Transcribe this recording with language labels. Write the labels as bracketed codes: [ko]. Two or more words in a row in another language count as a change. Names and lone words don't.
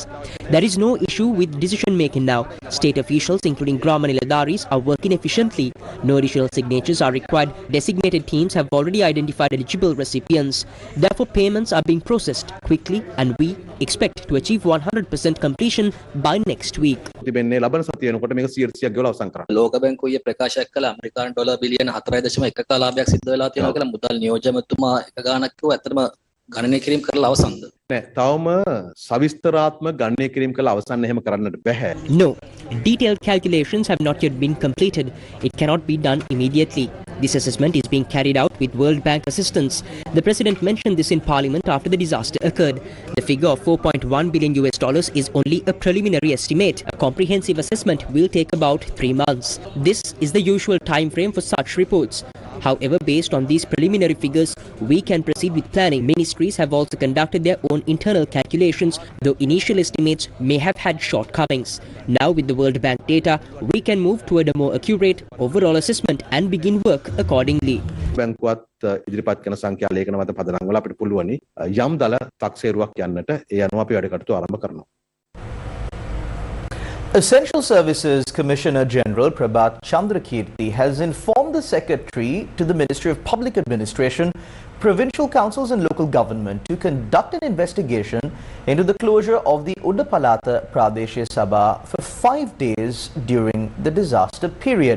[en] There is no issue with decision making now. State officials, including Grama Niladaris, are working efficiently. No additional signatures are required. Designated teams have already identified eligible recipients. Therefore, payments are being processed quickly and we expect to achieve 100% completion by next week. [si] ලෝක බැංකුවේ ප්‍රකාශයක් කළ ඇමරිකානු ඩොලර් බිලියන 4.1ක ලාභයක් සිද්ධ වෙලා තියෙනවා කියලා මුදල් නියෝජ්‍යමතුමා එක ගානක් කිව්වා. ඇත්තටම ගණනය කිරීම කරලා අවසන්ද? නෑ, තවම සවිස්තරාත්මක ගණනය කිරීම කරලා අවසන් එහෙම කරන්නට බෑ. [en] No, detailed calculations have not yet been completed. It cannot be done immediately. This assessment is being carried out with World Bank assistance. The President mentioned this in Parliament after the disaster occurred. The figure of $4.1 billion is only a preliminary estimate. A comprehensive assessment will take about 3 months. This is the usual time frame for such reports. However, based on these preliminary figures, we can proceed with planning. Ministries have also conducted their own internal calculations, though initial estimates may have had shortcomings. Now, with the World Bank data, we can move toward a more accurate overall assessment and begin work accordingly. [si] බැංකුවත් ඉදිරිපත් කරන සංඛ්‍යා ලේඛන මත පදනම් වල අපිට පුළුවනි යම් දල තක්සේරුවක් යන්නට ඒ අනුව අපි වැඩ කටයුතු ආරම්භ කරනවා. [en] Essential Services Commissioner General Prabhat Chandrakirti has informed the Secretary to the Ministry of Public Administration, Provincial Councils and Local Government to conduct an investigation into the closure of the Udapalata Pradeshya Sabha for 5 days during the disaster period.